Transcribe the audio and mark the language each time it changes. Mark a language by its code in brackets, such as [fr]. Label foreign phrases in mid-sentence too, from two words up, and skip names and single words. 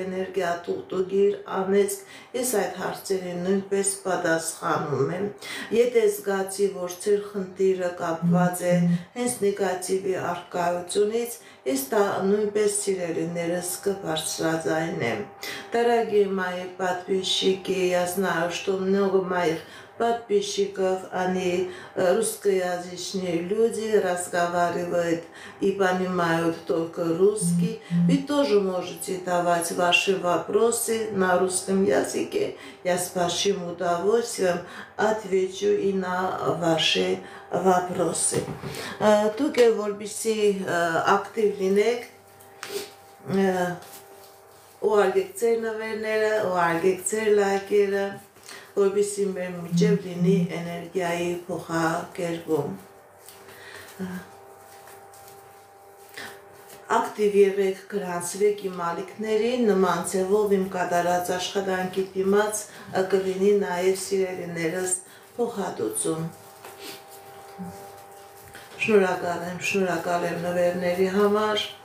[hy] էներգիա, թուղթուգիր, անեծք, ես այդ հարցերին նույնպես պատասխանում եմ։ Եթե զգացի, որ ձեր խնդիրը կապված է հենց նեգատիվի առկայությունից, ես դա նույնպես սիրելիներս կբարձրաձայնեմ։ [ru] Дорогие мои подписчики, я знаю, что много моих подписчиков, они русскоязычные люди, разговаривают и понимают только русский. Вы тоже можете давать ваши вопросы на русском языке. Я с большим удовольствием отвечу и на ваши вопросы. [hy] Դուք եք որպեսզի ակտիվ լինեք, ուղարկեք ձեր նվերները, ուղարկեք ձեր լայքերը, որպեսզի մեր միջև լինի էներգիայի փոխակերպում։ Ակտիվ եղեք, գրանցվեք իմ ալիքներին, նման ձևով իմ կատարած աշխատանքի դիմաց կլինի նաև սիրելիներս փոխհատուցում։ Շնորհակալ եմ նվերների համար։